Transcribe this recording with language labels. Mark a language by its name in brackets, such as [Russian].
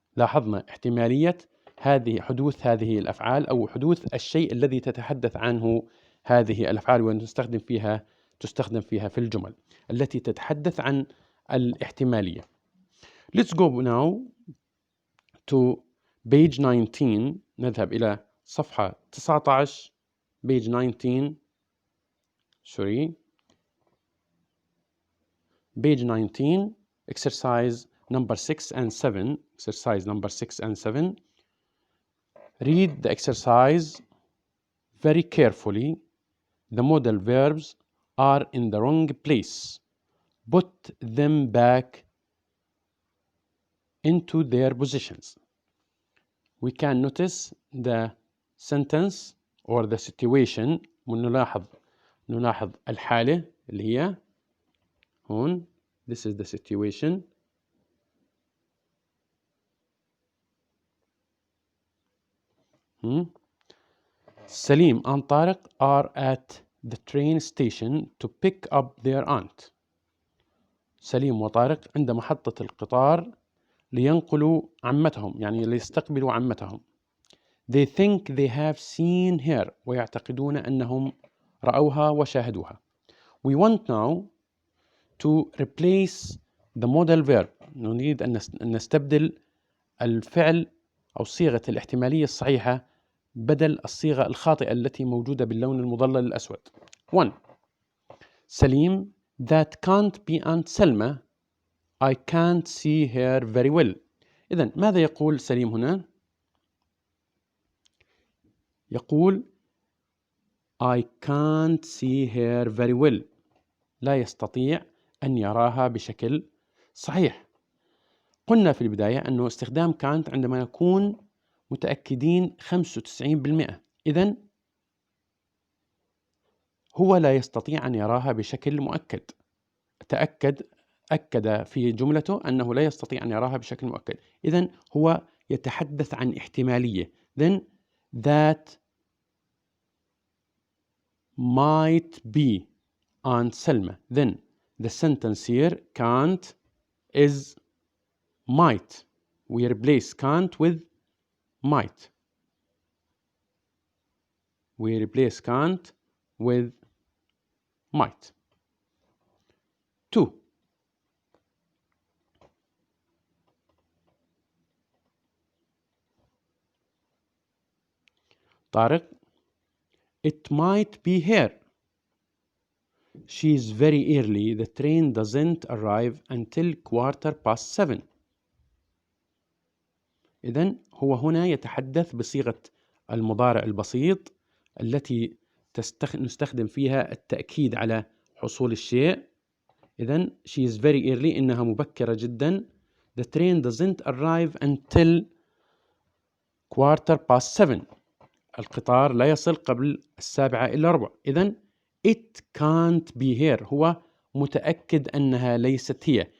[Arabic] لاحظنا احتمالية حدوث هذه الأفعال أو حدوث الشيء الذي تتحدث عنه هذه الأفعال، وتستخدم فيها في الجمل التي تتحدث عن الاحتمالية. [English] Let's go now to page 19. [Arabic] نذهب إلى صفحة [English] 19 page 19 page 19 exercise number 6 and 7. exercise number 6 and 7. Read the exercise very carefully. The modal verbs are in the wrong place. Put them back into their positions. We can notice the sentence or the situation. [Arabic] نلاحظ الحالة اللي هي هون. [English] This is the situation. Salim and Tariq are at the train station to pick up their aunt. [Arabic] سليم وطارق عند محطة القطار لينقلوا عمتهم، يعني ليستقبلوا عمتهم. [English] They think they have seen her. [Arabic] ويعتقدون أنهم رأوها وشاهدوها. [English] We want now to replace the modal verb. [Arabic] نريد أن نستبدل الفعل أو صيغة الاحتمالية الصحيحة بدل الصيغة الخاطئة التي موجودة باللون المظلل الأسود. 1. [English] سليم: That can't be Aunt Selma. I can't see her very well. [Arabic] إذن ماذا يقول سليم هنا؟ يقول [English] I can't see her very well. [Arabic] لا يستطيع أن يراها بشكل صحيح. قلنا في البداية أنه استخدام can't عندما نكون متأكدين 95%. إذن هو لا يستطيع أن يراها بشكل مؤكد. أكد في جملته أنه لا يستطيع أن يراها بشكل مؤكد. إذن هو يتحدث عن احتمالية. [English] Then that might be Aunt Selma. Then the sentence here can't is might. We replace can't with might. We replace can't with might. 2. طارق: It might be her. She's very early. The train doesn't arrive until 7:15. [Arabic] إذن هو هنا يتحدث بصيغة المضارع البسيط التي نستخدم فيها التأكيد على حصول الشيء. [English] إذن she is very early. [Arabic] إنها مبكرة جدا. [English] The train doesn't arrive until 7:15. [Arabic] القطار لا يصل قبل 7:45. [English] إذن it can't be here. [Arabic] هو متأكد أنها ليست هي.